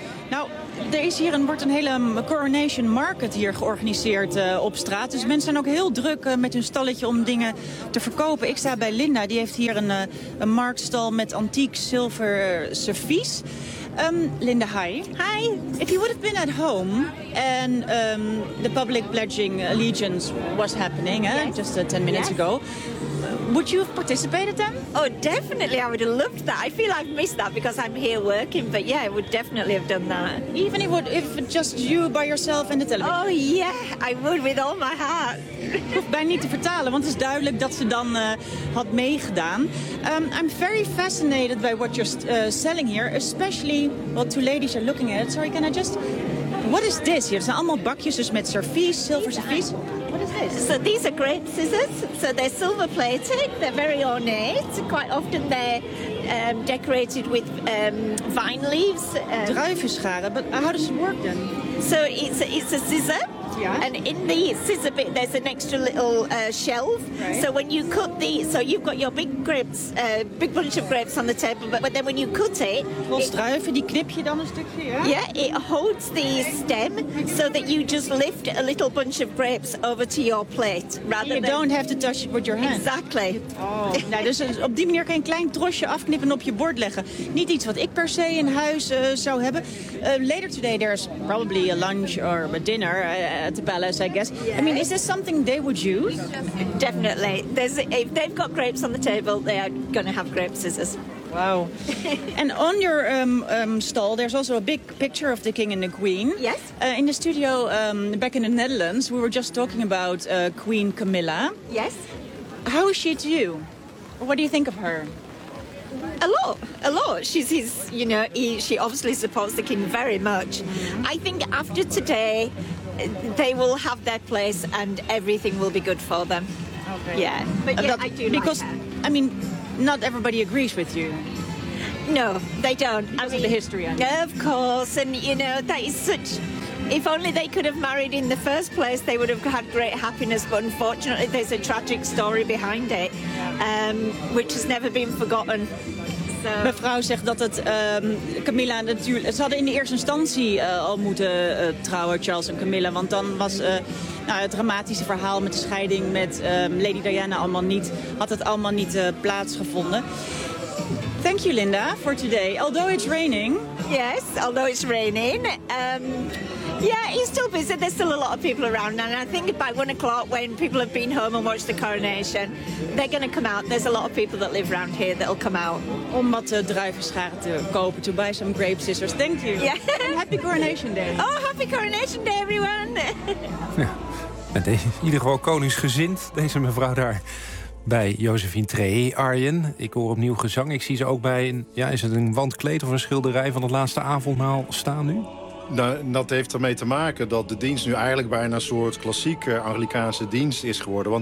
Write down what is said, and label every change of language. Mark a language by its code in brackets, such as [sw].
[nl] Nou, er wordt een hele Coronation Market hier georganiseerd op straat. Dus mensen zijn ook heel druk met hun stalletje om dingen te verkopen. Ik sta bij Linda, die heeft hier een marktstal met antiek zilver servies. [en] Linda, hi. Hi. If you would have been at home and the public pledging allegiance was happening, yes. Just 10 minutes ago, Would you have participated then? Oh, definitely. I would have loved that. I feel I've missed that because I'm here working. But yeah, I would definitely have done that. Even if just you by yourself in the television? Oh, yeah. I would with all my heart. [nl] Ik hoef bijna niet te vertalen, want het is duidelijk dat ze dan had meegedaan. [en] I'm very fascinated by what you're selling here, especially what two ladies are looking at. Sorry, can I just... What is this here? [nl] Het zijn allemaal bakjes dus met servies, zilver servies. [en] What is this? So these are grape scissors. So they're silver plated. They're very ornate. Quite often they're decorated with vine leaves. Druivenscharen, but how does it work then? So it's a scissor. Yeah. And in the scissor bit, there's an extra little shelf. Right. So when you cut the, so you've got your big grapes, big bunch of grapes on the table. But then when you cut it, [nl] los druiven, die knip je dan een stukje, ja? [en] Yeah, it holds the stem so that you just lift a little bunch of grapes over to your plate. Rather, you don't have to touch it with your hand. Exactly. Oh. [nl] Nou, dus op die manier kan je een klein trosje afknippen en op je bord leggen. Niet iets wat ik per se in huis zou hebben. [en] Later today, there's probably a lunch or a dinner. At the palace, I guess. Yes. I mean, is this something they would use? Definitely. There's, if they've got grapes on the table, they are going to have grape scissors. Wow. And on your stall, there's also a big picture of the king and the queen. Yes. In the studio back in the Netherlands, we were just talking about Queen Camilla. Yes. How is she to you? What do you think of her? A lot. She's his, you know, she obviously supports the king very much. I think after today, they will have their place and everything will be good for them. Okay. Yeah. But yeah, I do because, like her. I mean, not everybody agrees with you. No, they don't. I mean, the history, I mean. Of course. And, you know, that is such... If only they could have married in the first place, they would have had great happiness. But unfortunately, there's a tragic story behind it, which has never been forgotten. So. [nl] Mevrouw zegt dat het Camilla natuurlijk. Ze hadden in de eerste instantie al moeten trouwen, Charles en Camilla. Want dan was het dramatische verhaal met de scheiding met Lady Diana allemaal niet. Had het allemaal niet plaatsgevonden. [en] Thank you, Linda, for today. Although it's raining. Yes, although it's raining. Yeah, he's still busy. There's still a lot of people around. And I think by 1 o'clock, when people have been home and watched the coronation, they're going to come out. There's a lot of people that live around here that will come out. [nl] Om wat druivenscharen te kopen, [en] to buy some grape scissors. Thank you. Yeah. And happy coronation day. Oh, happy coronation day, everyone. [nl] Ja, deze, in ieder geval koningsgezind, deze mevrouw daar. Bij Josephine Trehe, Arjen. Ik hoor opnieuw gezang. Ik zie ze ook bij een, ja, is het een wandkleed of een schilderij van het laatste avondmaal staan nu? Nou, dat heeft ermee te maken dat de dienst nu eigenlijk bijna een soort klassieke Anglicaanse dienst is geworden.